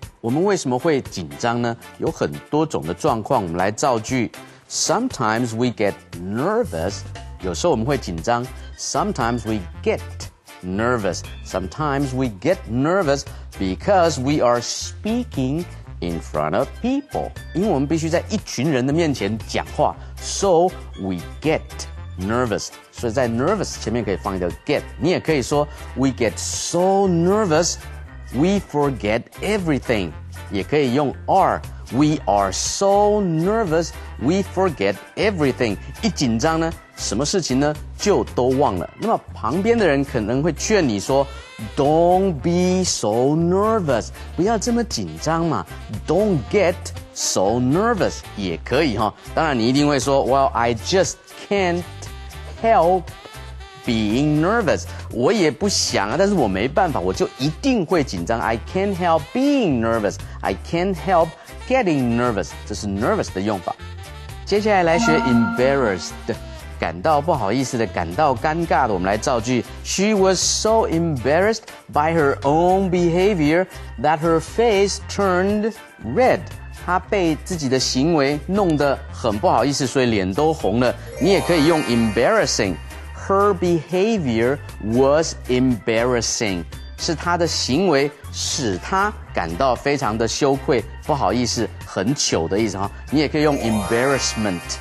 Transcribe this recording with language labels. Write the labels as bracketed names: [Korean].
[Chinese] 我们为什么会紧张呢？有很多种的状况，我们来造句。 [English] Sometimes we get nervous， [Chinese] 有时候我们会紧张。 [English] Sometimes we get nervous. Sometimes we get nervous because we are speaking in front of people. [Chinese] 因为我们必须在一群人的面前讲话 ， [English] so we get nervous. [Chinese] 所以在 nervous 前面可以放一个 get. 你也可以说 [English] we get so nervous we forget everything. [Chinese] 也可以用 [English] are. We are so nervous, we forget everything. [Chinese] 一紧张呢，什么事情呢就都忘了。那么旁边的人可能会劝你说 ， [English] Don't be so nervous， [Chinese] 不要这么紧张嘛。 [English] Don't get so nervous [Chinese] 也可以哈。当然你一定会说 [English] ，Well, I just can't help being nervous。 [Chinese] 我也不想啊，但是我没办法，我就一定会紧张。 [English] I can't help being nervous. I can't help getting nervous. [Chinese] 这是 nervous 的用法。接下来来学 embarrassed。感到不好意思的，感到尴尬的，我们来造句。 [English] She was so embarrassed by her own behavior that her face turned red. [Chinese] 她被自己的行为弄得很不好意思，所以脸都红了。你也可以用 embarrassing. [English] Her behavior was embarrassing. [Chinese] 是她的行为使她感到非常的羞愧、不好意思、很糗的意思哈。你也可以用 embarrassment.